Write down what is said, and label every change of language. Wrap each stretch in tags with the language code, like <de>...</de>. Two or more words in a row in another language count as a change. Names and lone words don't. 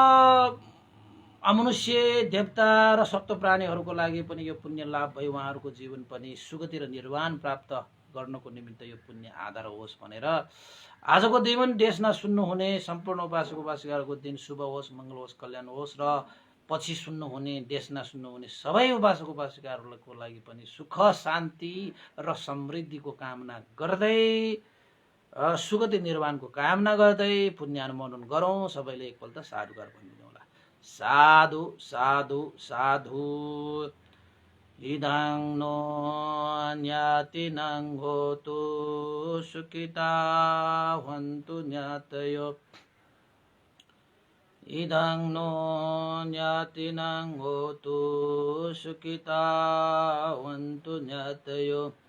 <ne>अमनुष्य देवता र सप्त प्राणीहरूको लागि पनि यो पुण्य लाभ भई उहाँहरूको जीवन पनि सुगति र निर्वाण प्राप्त गर्नको निमित्त यो पुण्य आधार होस् भनेर आजको दिन देशमा सुन्नुहुने सम्पूर्ण उपासक उपासिकाहरूको दिन शुभ होस्, मङ्गल होस्, कल्याण होस् र पछि सुन्नुहुने देशना सुन्नुहुने सबै उपासक उपासिकाहरूको लागि पनि सुख शान्ति र समृद्धिको कामना गर्दै सुगति निर्वाणको कामना गर्दै पुण्यानुमोदन गरौँ। सबैले एकपल्ट साधुकार भनिदिनु होला।</ne> <pi>साधु साधु साधु। इदं नो ज्ञातिनं होतु सुखिता हन्तु ज्ञातयो। इदं नो ज्ञातिनं होतु सुखिता हन्तु ज्ञातयो।</pi>